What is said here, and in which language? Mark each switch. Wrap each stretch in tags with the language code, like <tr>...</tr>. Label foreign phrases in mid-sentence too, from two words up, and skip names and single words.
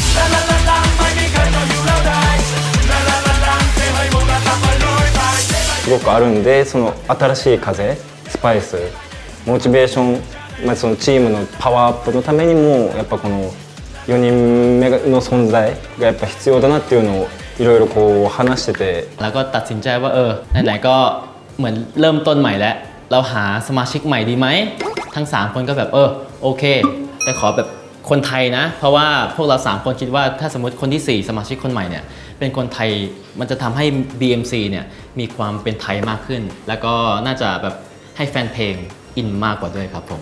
<ja>すごくあるんでその新しい風スパイスモチベーションまあ、そのチームのパワーアップのためにもやっぱこの4人目の存在がやっぱ必要だなっていうのをいろいろこう話してて</ja> <th>แล้วก็ตัดสินใจว่าไหนๆก็เหมือนเริ่มต้นใหม่แล้วเราหาสมาชิกใหม่ดีไหมทั้ง3คนก็แบบโอเคแต่ขอแบบคนไทยนะเพราะว่าพวกเรา3คนคิดว่าถ้าสมมติคนที่4สมาชิกคนใหม่เนี่ยเป็นคนไทยมันจะทำให้ BMC เนี่ยมีความเป็นไทยมากขึ้นแล้วก็น่าจะแบบให้แฟนเพลงอินมากกว่าด้วยครับผม</th>